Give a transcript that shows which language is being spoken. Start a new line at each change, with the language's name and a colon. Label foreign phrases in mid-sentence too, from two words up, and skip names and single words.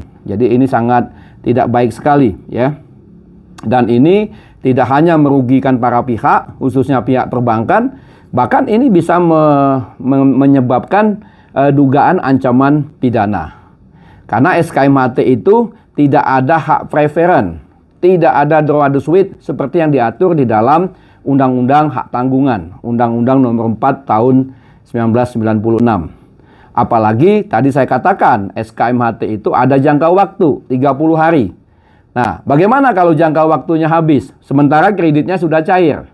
Indonesian: Jadi ini sangat tidak baik sekali, ya. Dan ini tidak hanya merugikan para pihak, khususnya pihak perbankan, bahkan ini bisa menyebabkan dugaan ancaman pidana. Karena SKMHT itu tidak ada hak preferen, tidak ada
French: droit de suite
Indonesian: seperti yang diatur di dalam Undang-Undang Hak Tanggungan, Undang-Undang Nomor 4 Tahun 1996. Apalagi tadi saya katakan SKMHT itu ada jangka waktu 30 hari. Nah, bagaimana kalau jangka waktunya habis sementara kreditnya sudah cair?